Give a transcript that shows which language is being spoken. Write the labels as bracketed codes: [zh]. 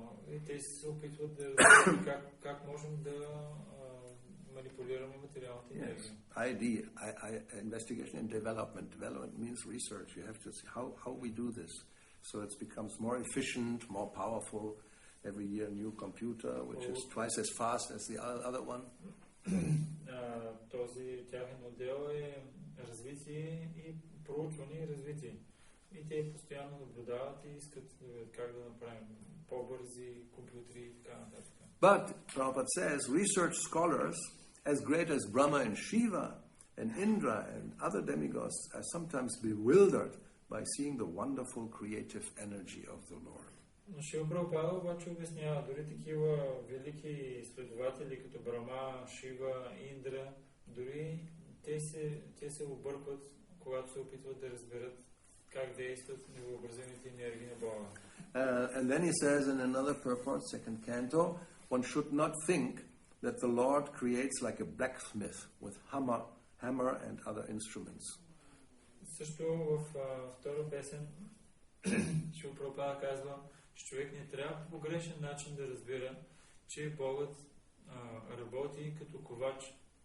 [bg] И те се опитват да разберат как можем да манипулираме материалната енергия. [en] ID, investigation and development. Development means research. You have to see how we do this. So it becomes more efficient, more powerful. Every year a new computer, which is twice as fast as the other one. [bg] Този тяхен отдел е развитие и проучване и развитие. И те постоянно наблюдават и искат да видят как да направим по-бързи компютри и така нататък. [en] But Prabhupada says research scholars as great as Brahma and Shiva and Indra and other demigods are sometimes bewildered by seeing the wonderful creative energy of the Lord. [bg] Но Шрила Прабхупада обаче обяснява, дори такива велики изследователи като Брама, Шива, Индра, дори те се объркват, когато се опитват да разберат как действат невъобразимите енергии на Бога. [en] And then he says in another purport, second canto, one should not think that the Lord creates like a blacksmith with hammer and other instruments. [bg] Също в втора песен Шрила Прабхупада казва, че човек не трябва по грешен начин да разбира, че Богът работи като ковач